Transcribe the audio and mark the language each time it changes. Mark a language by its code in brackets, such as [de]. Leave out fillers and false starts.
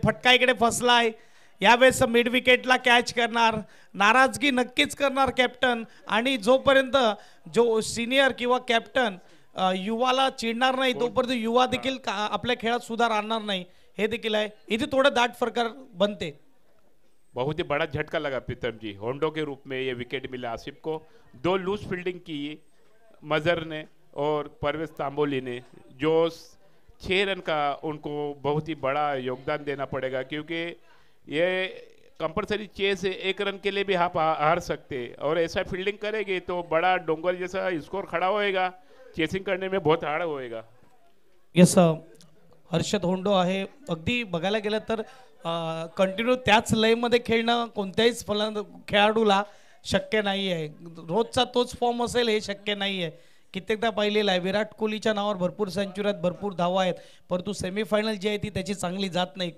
[mr] फटका इकडे फसलाय. यावेळेस मिड विकेटला कॅच करणार, नाराजगी नक्कीच करणार कॅप्टन. आणि जोपर्यंत जो सिनियर किंवा कॅप्टन युवाला चिडणार नाही तोपर्यंत युवा देखील आपल्या खेळात सुधार आणणार नाही, हे देखील आहे. इथे थोड़ा दाट फरक बनते. [hi] बहुत ही बड़ा झटका लगा प्रीतम जी. होंडो के रूप में ये विकेट मिला आसिफ को. 2 लूज फील्डिंग की मजर ने और परवेज तांबोली ने, जो 6 रन का उनको बहुत ही बड़ा योगदान देना पड़ेगा, क्योंकि ये कंपलसरी चेस 1 रन के लिए भी आप हार सकते, और ऐसा फील्डिंग करेंगे तो बड़ा डोंगर जैसा स्कोर खड़ा होएगा. चेसिंग करने में बहुत हार्ड होएगा. [mr] यस, हर्षद होंडो आहे. अगदी बघायला गेलं तर कंटिन्यू त्याच लयमध्ये खेळणं कोणत्याहीच खेळाडूला शक्य नाही आहे. रोजचा तोच फॉर्म असेल हे शक्य नाही आहे. कित्येकदा पाहिलेलं आहे, विराट कोहलीच्या नावावर भरपूर सेंचुऱ्यात, भरपूर धावा आहेत, परंतु सेमीफायनल जी आहे ती त्याची चांगली जात नाही.